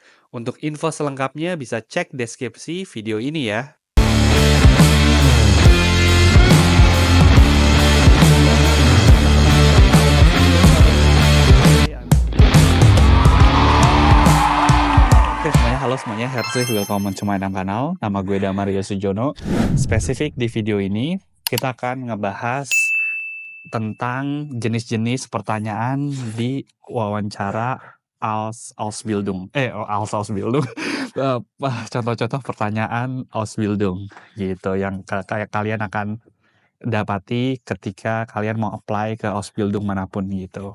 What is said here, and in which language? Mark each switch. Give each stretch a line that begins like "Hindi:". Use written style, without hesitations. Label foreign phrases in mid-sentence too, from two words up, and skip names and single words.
Indonesian: Untuk info selengkapnya bisa cek deskripsi video ini ya. Halo semuanya,
German: herzlich willkommen
English: to my
German: kanal.
Indonesian: Nama gue Damario Sujono. Spesifik di video ini, kita akan ngebahas tentang jenis-jenis pertanyaan di wawancara Ausbildung. Contoh-contoh pertanyaan Ausbildung gitu yang kayak kalian akan dapati ketika kalian mau apply ke Ausbildung manapun gitu.